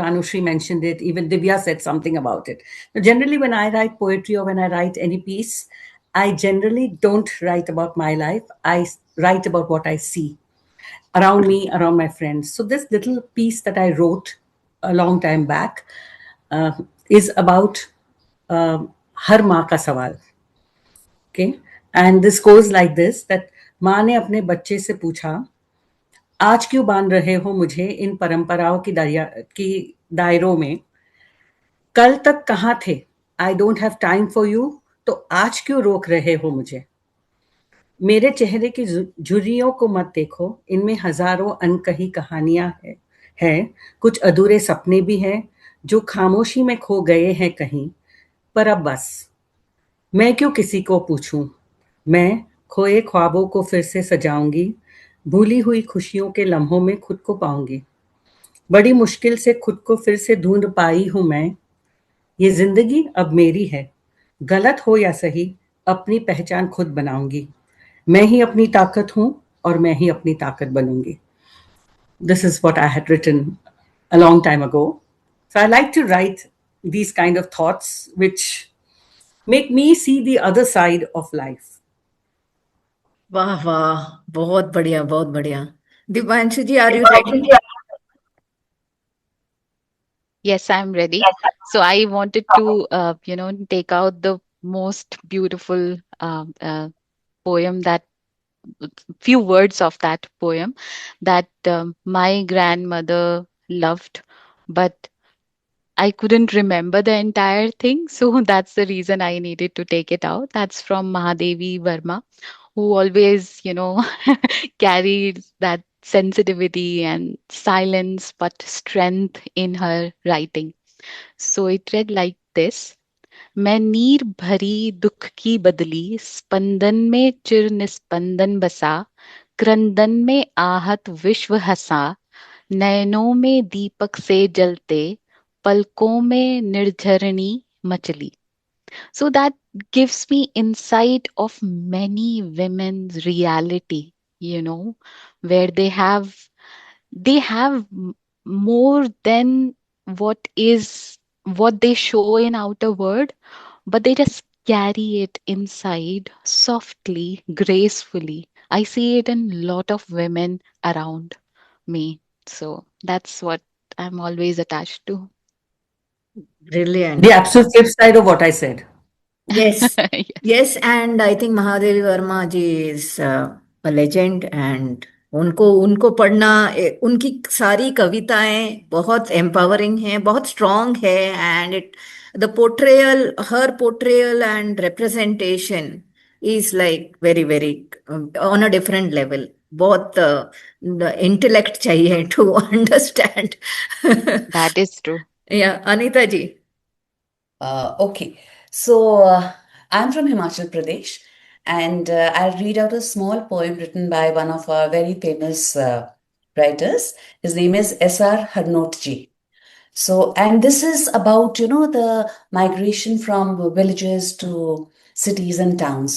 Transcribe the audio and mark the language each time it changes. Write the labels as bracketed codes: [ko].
[en] Anushri mentioned it. Even Divya said something about it. Now, generally, when I write poetry or when I write any piece, I generally don't write about my life. I write about what I see around me, around my friends. So this little piece that I wrote a long time back is about [hi] हर माँ का सवाल. [en] Okay, and this goes like this, that [hi] माँ ने अपने बच्चे से पूछा, आज क्यों बांध रहे हो मुझे इन परंपराओं की दायरों में, कल तक कहाँ थे, [en] I don't have time for you, [hi] तो आज क्यों रोक रहे हो मुझे, मेरे चेहरे की झुर्रियों को मत देखो, इनमें हजारों अनकही कहानियां हैं, कुछ अधूरे सपने भी हैं जो खामोशी में खो गए हैं कहीं, पर अब बस, मैं क्यों किसी को पूछूं, मैं खोए ख्वाबों को फिर से सजाऊंगी, भूली हुई खुशियों के लम्हों में खुद को पाऊंगी, बड़ी मुश्किल से खुद को फिर से ढूंढ पाई हूं मैं, ये जिंदगी अब मेरी है, गलत हो या सही, अपनी पहचान खुद बनाऊंगी, मैं ही अपनी ताकत हूं और मैं ही अपनी ताकत बनूंगी. [en] This is what I had written a long time ago. So I like to write these kind of thoughts which make me see the other side of life. [hi] वाह वाह, बहुत बढ़िया, बहुत बढ़िया. [en] Dipanshu ji, are you ready? Yes, I'm ready. So I wanted to, take out the most beautiful poem, that few words of that poem that my grandmother loved, but I couldn't remember the entire thing. So that's the reason I needed to take it out. That's from Mahadevi Verma, who always, carries that sensitivity and silence, but strength in her writing. So it read like this. [hi] मैं नीर भरी दुख की बदली स्पंदन में चिर निस्पंदन बसा क्रंदन में आहत विश्व हंसा नयनों में दीपक से जलते पलकों में निर्झरणी मचली. [en] So that gives me insight of many women's reality, where they have more than what they show in outer world, but they just carry it inside softly, gracefully. I see it in a lot of women around me. So that's what I'm always attached to. Brilliant. The absolute flip side of what I said. Yes, Yes. yes, and I think Mahadevi Verma ji is a legend, and [hi] उनको उनको पढ़ना, उनकी सारी कविताएं बहुत empowering हैं, बहुत strong है, [en] And it the portrayal, हर portrayal and representation is like very very on a different level. [hi] बहुत इंटेलेक्ट चाहिए [en] To understand. That is true. [hi] या अनीता जी. [en] Okay, so I'm from Himachal Pradesh, and I'll read out a small poem written by one of our very famous writers. His name is S.R. Harnotji. So, and this is about, the migration from villages to cities and towns.